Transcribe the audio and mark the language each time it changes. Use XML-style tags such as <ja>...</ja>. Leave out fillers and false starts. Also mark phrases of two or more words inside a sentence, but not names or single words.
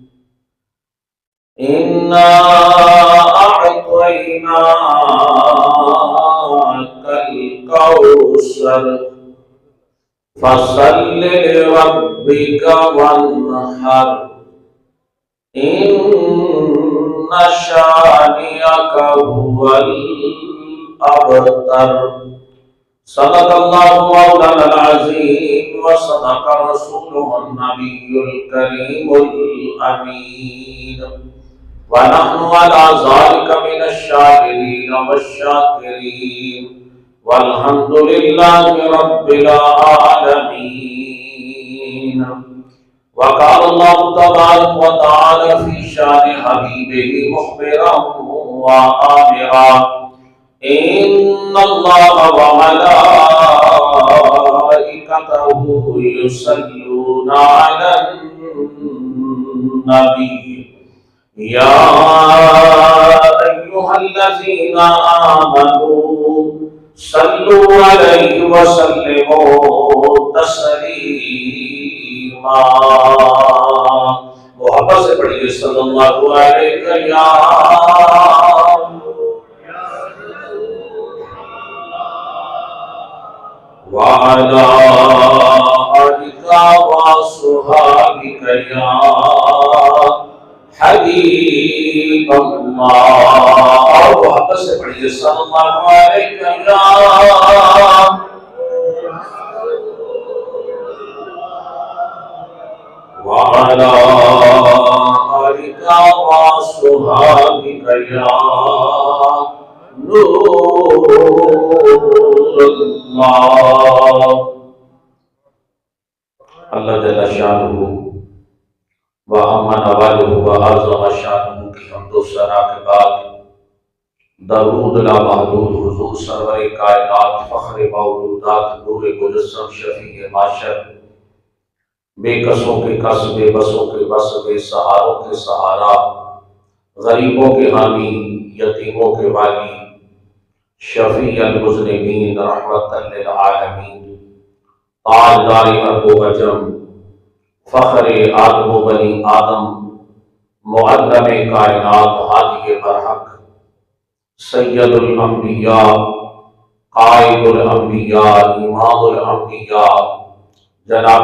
<ar>إنا أعطيناك الكوثر فصل لربك وانحر. إن شانئك هو الأبتر. صدق الله مولانا العظيم وصدق رسوله النبي الكريم الأمين. ونحن على ذلك من الشاهدين والشاكرين والحمد لله رب العالمين. وقال الله تبارك وتعالى في شأن حبيبه مخبرا وآمرا. إن الله وملائكته يصلون على النبي يا أيها الذين آمنوا صلوا عليه وسلموا تسليما.</ar> <hi>मोहब्बत से पढ़िए</hi> <ar>صلى الله عليه يا وعلى آلك وصحابك يا حبيب الله.</ar> <hi>मोहब्बत से पढ़िए</hi> <ar>صلى الله عليه يا وعلى آلك وصحابك يا نور الله. الله جل شأنه وعم نواله وعظم شأنه</ar> <hi>की हम्दो सना के बाद दरूद ला महदूद हुजूर सरवर कायनात फ़ख्र मौजूदात नूर मुजस्सम शफ़ी माशर बेकसों के कस बेबसों के बस बेसहारों के सहारा गरीबों के हामी यतीमों के वाली</hi> <ar>شفيع المذنبين رحمة للعالمين</ar> <hi>ताजदार अरब व अजम फ़ख्र आदम व बनी आदम मुअल्लम कायनात हादी बरहक</hi> <ar>سيد الأنبياء قائد الأنبياء إمام الأنبياء</ar> <hi>जनाब</hi>